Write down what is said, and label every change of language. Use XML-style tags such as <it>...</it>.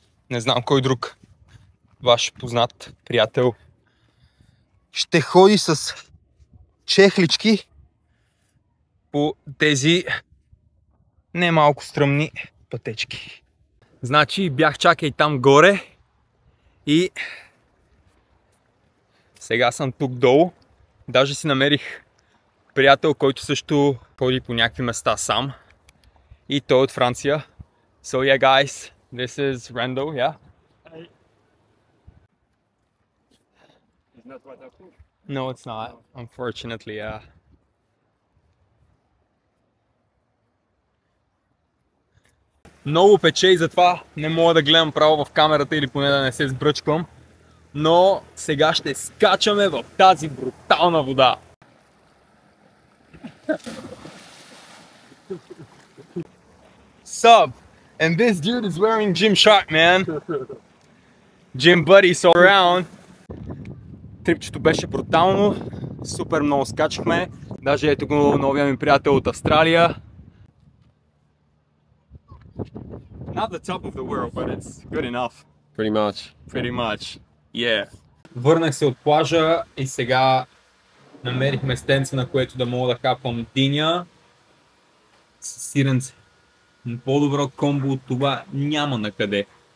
<bg>Не знам кой друг ваш познат приятел ще ходи с чехлички по тези не малко стръмни пътечки. Значи бях чакай там горе и сега съм тук долу. Даже си намерих приятел, който също ходи по някакви места сам. И той е от Франция.</bg> <en>So yeah guys, this is Rando, yeah? Hi. It's not waterproof? No, it's not, unfortunately, yeah.</en> <bg>Много пече и затова не мога да гледам право в камерата или поне да не се сбръчкам. Но сега ще скачаме в тази брутална вода.</bg> <en>Sup? And this dude is wearing Gymshark, man. Gym buddies all around.</en> <bg>Трипчето беше брутално. Супер много скачахме. Даже ето го новия ми приятел от Австралия.</bg> <en>Not the top of the world, but it's good enough. Pretty much. Pretty much. Yeah.</en> <bg>Върнах се от плажа и сега намерих местенце, на което да мога да хапвам диня с сиренце. По-добро комбо от това няма накъде.</bg>